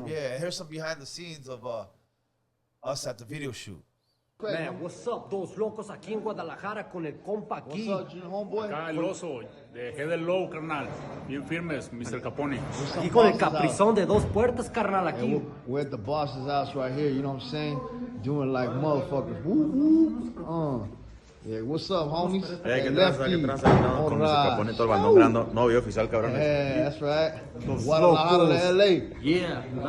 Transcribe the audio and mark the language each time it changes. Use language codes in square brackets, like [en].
[en] Here's some behind the scenes of us at the video shoot. Man, what's up, [es] dos locos aquí en Guadalajara con el compa aquí. [en] What's up, Junior homeboy? [es] Acá el oso, de Head Low, carnal. Bien firmes, Mr. Capone. Aquí con el caprizón de dos puertas, carnal, aquí. [en] We're at the boss's house right here, you know what I'm saying? Doing like motherfuckers. Woo, woo. Yeah, what's up, homies? [es] Hey, ¿qué tranza? No, con Mr. Capone, todo el bandón grande. Novio oficial, cabrones. [en] Yeah, that's right. Guadalajara to LA. Yeah.